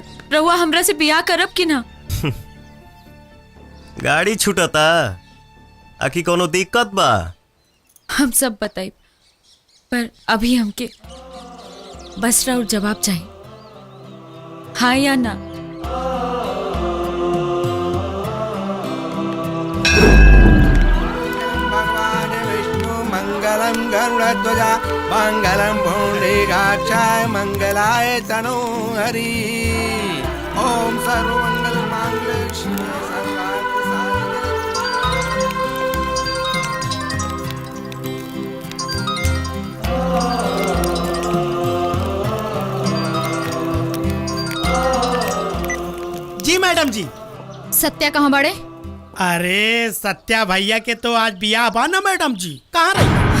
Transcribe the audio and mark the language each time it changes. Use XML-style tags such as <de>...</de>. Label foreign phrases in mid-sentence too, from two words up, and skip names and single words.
<bho>रउआ हमरा से बियाह करब कि ना? गाड़ी छूटता, आखी कोनो दिक्कत बा? हम सब बताई, पर अभी हमके बस राउर जवाब चाहिए। हाँ या ना?</bho> <sa>मंगलम गरुड़ध्वजा मंगलम पुंडरीकाक्षाय मंगलाय तनोहरि ओम सर्वमंगल मांगल्ये शिवे सर्वार्थ साधिके।</sa> <bho>जी मैडम जी। सत्या कहाँ बड़े? अरे सत्या भैया के तो आज बियाह बा ना मैडम जी, कहाँ रही?</bho>